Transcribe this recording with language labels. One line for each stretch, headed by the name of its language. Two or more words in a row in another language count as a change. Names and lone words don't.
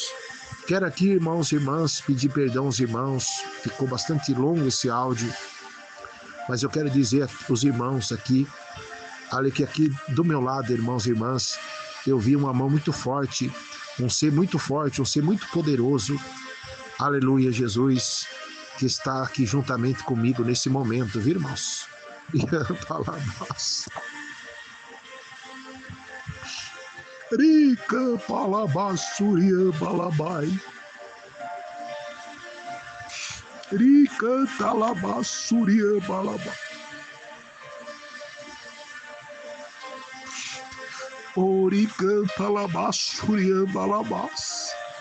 Portuguese: Quero aqui, irmãos e irmãs, pedir perdão aos irmãos, ficou bastante longo esse áudio, mas eu quero dizer aos irmãos aqui, olha que aqui do meu lado, irmãos e irmãs, eu vi uma mão muito forte, um ser muito forte, um ser muito poderoso, aleluia, Jesus, que está aqui juntamente comigo nesse momento, viu, irmãos? Rica palabassuria balabai. Ricanta labassuria balaba. Oricanta labassuria balabas.